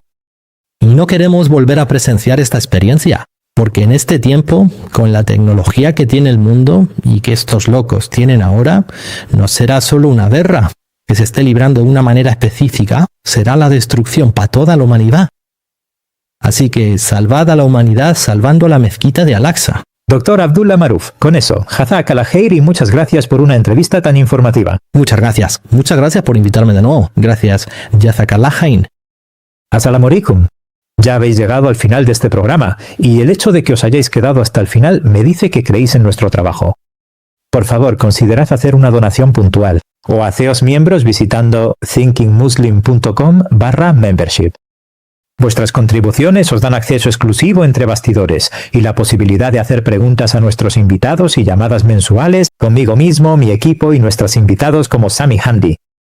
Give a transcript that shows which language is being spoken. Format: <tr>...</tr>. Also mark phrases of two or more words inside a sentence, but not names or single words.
<es>Y no queremos volver a presenciar esta experiencia, porque en este tiempo, con la tecnología que tiene el mundo y que estos locos tienen ahora, no será solo una guerra que se esté librando de una manera específica, será la destrucción para toda la humanidad. Así que salvad a la humanidad salvando la mezquita de Al-Aqsa. Doctor Abdullah Maruf, con eso,</es> <ar>جزاك الخير</ar> <es>y muchas gracias por una entrevista tan informativa. Muchas gracias. Muchas gracias por invitarme de nuevo. Gracias.</es> <ar>جزاك الله خير. السلام عليكم.</ar> <es>Ya habéis llegado al final de este programa y el hecho de que os hayáis quedado hasta el final me dice que creéis en nuestro trabajo. Por favor, considerad hacer una donación puntual o haceos miembros visitando thinkingmuslim.com/membership. Vuestras contribuciones os dan acceso exclusivo entre bastidores y la posibilidad de hacer preguntas a nuestros invitados y llamadas mensuales conmigo mismo, mi equipo y nuestros invitados como Sami Handi.</es>